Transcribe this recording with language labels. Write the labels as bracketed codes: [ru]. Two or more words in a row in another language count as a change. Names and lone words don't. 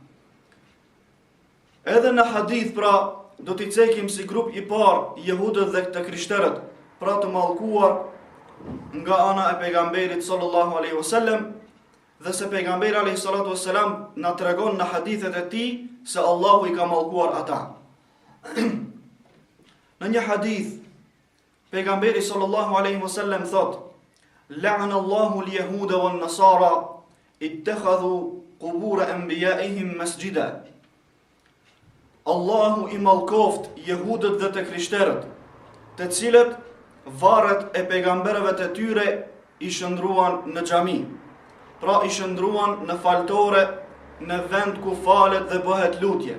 [sq] Edhe në hadith, pra, do t'i cekim si grup i parë jehudët dhe të krishterët, pra të mallkuar nga ana e pejgamberit [ar] صلى الله عليه وسلم, [sq] dhe se pejgamberi [ar] عليه الصلاة والسلام [sq] na tregon në hadithet e tij se Allahu i ka mallkuar ata. Në një hadith pejgamberi [ar] صلى الله عليه وسلم thot: "لعن الله اليهود والنصارى اتخذوا قبور أنبيائهم مساجد." [sq] Allahu i mallkoft jehudët dhe të krishterët, të cilët varret e pejgamberëve të tyre i shndruan në xhami. Pra i shndruan në faltore, në vend ku falet dhe bëhet lutje.